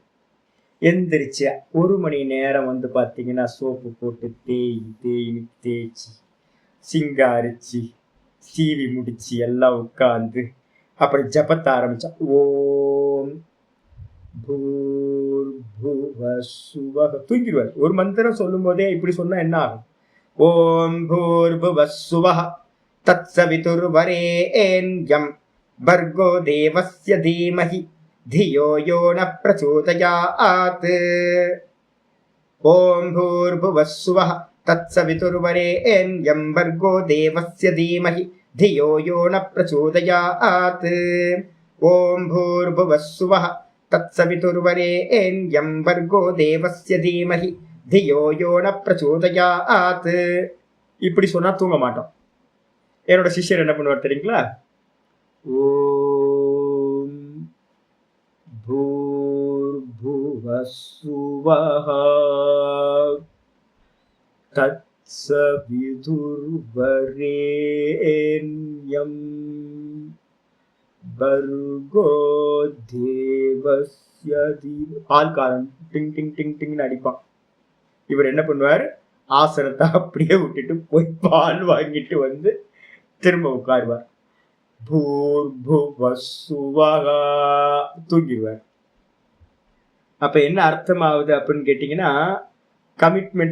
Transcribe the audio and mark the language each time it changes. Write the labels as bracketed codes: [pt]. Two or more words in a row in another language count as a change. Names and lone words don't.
[ta] எந்திரிச்சு 1 மணி நேரம் வந்து பாத்தீங்கன்னா சோப்பு போட்டு தேய்ச்சி சிங்காரிச்சு சீவி முடிச்சு எல்லாம் உட்கார்ந்து அப்புறம் ஜபத்தை ஆரம்பிச்சா, [sa] ओम् भूर्भुवस्स्वः [ta] தூங்கிடுவார். ஒரு மந்திரம் சொல்லும் போதே இப்படி சொன்னா என்ன ஆகும், [sa] ओम् भूर्भुवस्स्वः तत्सवितुर्वरेण्यं भर्गो देवस्य धीमहि धियो यो न प्रचोदयात्. ओम भूर्भुवः स्वः तत्सवितुर्वरेण्यं भर्गो देवस्य धीमहि धियो यो न प्रचोदयात्. ओम भूर्भुवः स्वः तत्सवितुर्वरेण्यं भर्गो देवस्य धीमहि धियो यो न प्रचोदयात्. [ta] இப்படி சொன்னா தூங்க மாட்டோம். என்னோட சிஷ்யர் என்ன பண்ணுவார் தெரியுங்களா, [sa] भूर्भुवस्सुवः तत्सवितुर्वरेण्यं भर्गो देवस्य धीमहि. [ta] பால்காரன் டிங் டிங் டிங் டிங்னு அடிப்பான். இவர் என்ன பண்ணுவார், ஆசனத்தை அப்படியே விட்டுட்டு போய் பால் வாங்கிட்டு வந்து திரும்ப உட்காருவார். பூர்புவஸ்ஸுவஹ தூங்கிடுவார். அப்ப என்ன அர்த்தம் ஆகுது அப்படின்னு கேட்டீங்கன்னா, கமிட்மெண்ட்.